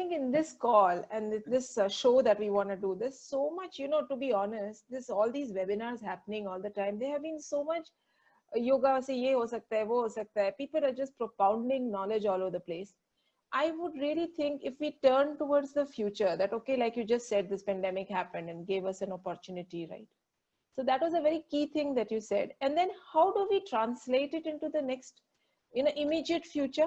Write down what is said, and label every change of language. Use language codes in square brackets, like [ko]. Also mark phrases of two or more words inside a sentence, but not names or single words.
[en] in this call and this show that we want to do, there's so much, you know, to be honest, this all these webinars happening all the time. There have been so much yoga [hi] से ये हो सकता है, वो हो सकता है. [en] People are just propounding knowledge all over the place. I would really think if we turn towards the future, that okay, like you just said, this pandemic happened and gave us an opportunity, right? So that was a very key thing that you said. And then how do we translate it into the next, you know, immediate future?